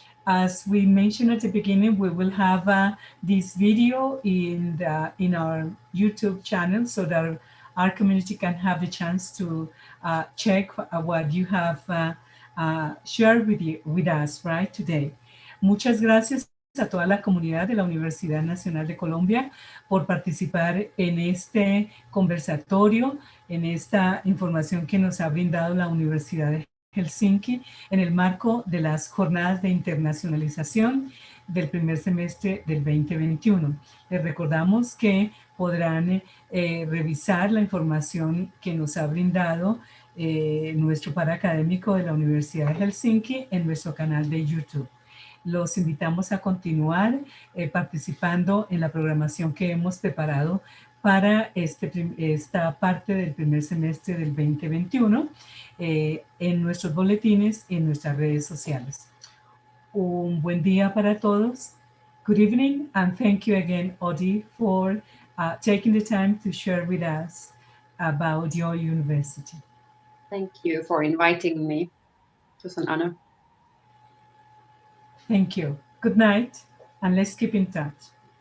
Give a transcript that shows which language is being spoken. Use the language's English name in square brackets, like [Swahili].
[English] As we mentioned at the beginning, we will have this video in our YouTube channel so that our community can have the chance to check what you have shared with us right today. [Spanish] Muchas gracias a toda la comunidad de la Universidad Nacional de Colombia por participar en este conversatorio, en esta información que nos ha brindado la Universidad de Helsinki en el marco de las jornadas de internacionalización del primer semestre del 2021. Les recordamos que podrán revisar la información que nos ha brindado nuestro paraacadémico de la Universidad de Helsinki en nuestro canal de YouTube. Los invitamos a continuar participando en la programación que hemos preparado para esta parte del primer semestre del 2021 en nuestros boletines y en nuestras redes sociales. Un buen día para todos. [English] Good evening, and thank you again, Audie, for taking the time to share with us about your university. Thank you for inviting me. It was an honor. Thank you. Good night, and let's keep in touch.